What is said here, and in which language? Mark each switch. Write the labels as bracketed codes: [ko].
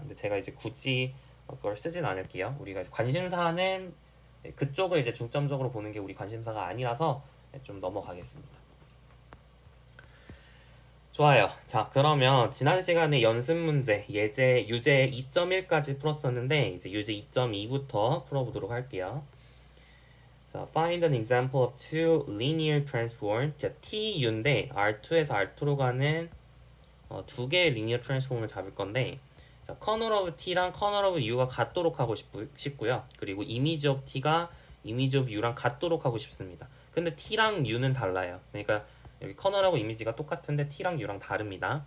[ko] 근데 제가 이제 굳이 그걸 쓰진 않을게요. 우리가 관심사는 그쪽을 이제 중점적으로 보는 게 우리 관심사가 아니라서 좀 넘어가겠습니다. 좋아요. 자, 그러면 지난 시간에 연습 문제, 유제 2.1까지 풀었었는데 이제 유제 2.2부터 풀어보도록 할게요. [en] 자, find an example of two linear transform. [ko] 자, TU인데 R2에서 R2로 가는 두 개의 리니어 트랜스폼을 잡을 건데, 자, 커널 오브 t랑 커널 오브 u가 같도록 하고 싶고요. 그리고 이미지 오브 t가 이미지 오브 u랑 같도록 하고 싶습니다. 근데 t랑 u는 달라요. 그러니까 여기 커널하고 이미지가 똑같은데 t랑 u랑 다릅니다.